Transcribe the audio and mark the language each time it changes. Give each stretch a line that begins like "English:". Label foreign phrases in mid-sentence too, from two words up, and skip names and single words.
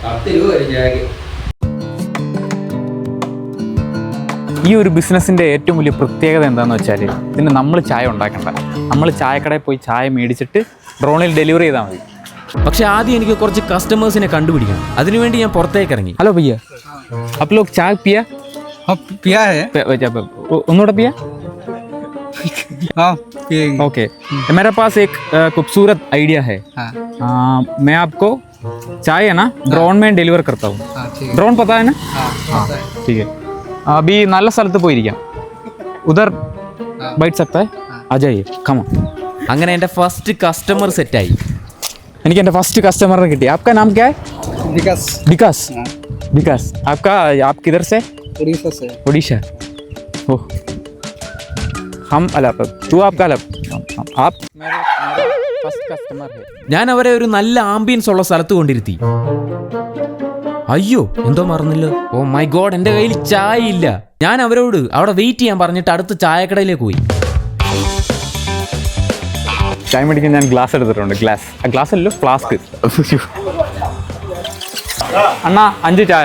Malayalam: ഈ ഒരു ബിസിനസ്സിൻ്റെ ഏറ്റവും വലിയ പ്രത്യേകത എന്താണെന്ന് വെച്ചാൽ, ഇതിന് നമ്മൾ ചായ ഉണ്ടാക്കണ്ട. നമ്മൾ ചായക്കടയിൽ പോയി ചായ മേടിച്ചിട്ട് ഡ്രോണിൽ ഡെലിവറി ചെയ്താൽ മതി. പക്ഷെ ആദ്യം എനിക്ക് കുറച്ച് കസ്റ്റമേഴ്സിനെ കണ്ടുപിടിക്കണം. അതിനുവേണ്ടി ഞാൻ പുറത്തേക്ക് ഇറങ്ങി.
Hindi: हलो भैया, आप लोग चाय पिया? ഒന്നുകൂടെ പിയാ? ओके, मेरे पास एक खूबसूरत आइडिया है. मैं आपको चाय है ना ड्रोन में डिलीवर करता हूँ. ड्रोन पता है ना? हाँ ठीक है. अभी
Malayalam: നല്ല സ്ഥലത്ത് പോയിരിക്കാം.
Hindi: ഉദർ बैठ सकता है. आ जाइए,
English: come on.
Malayalam: അങ്ങനെ എൻ്റെ
English: first customer
Malayalam: സെറ്റായി. എനിക്ക് എൻ്റെ ഫസ്റ്റ് കസ്റ്റമറിനെ കിട്ടി.
Hindi: आपका नाम क्या है? विकास. विकास, आप किधर से? उड़ीसा. ओह, हम अलग, तू आपका अलग. आप मेरा
English: first customer
Hindi: है.
Malayalam: ഞാൻ അവരെ ഒരു നല്ല ആംബിയൻസ് ഉള്ള സ്ഥലത്ത് കൊണ്ടിരുത്തി. അയ്യോ, എന്തോ മറന്നില്ലോ.
English: oh my god,
Malayalam: എൻ്റെ കയ്യിൽ ചായ ഇല്ല. ഞാൻ അവരോട് അവിടെ വെയിറ്റ് ചെയ്യാൻ പറഞ്ഞിട്ട് അടുത്ത ചായക്കടയിലേക്ക് പോയി. ചായ മേടിക്കാൻ ഞാൻ ഗ്ലാസ് എടുത്തിട്ടുണ്ട്. ഗ്ലാസ് അല്ലല്ലോ, ഫ്ലാസ്ക്. അണ്ണാ 5 ചായ.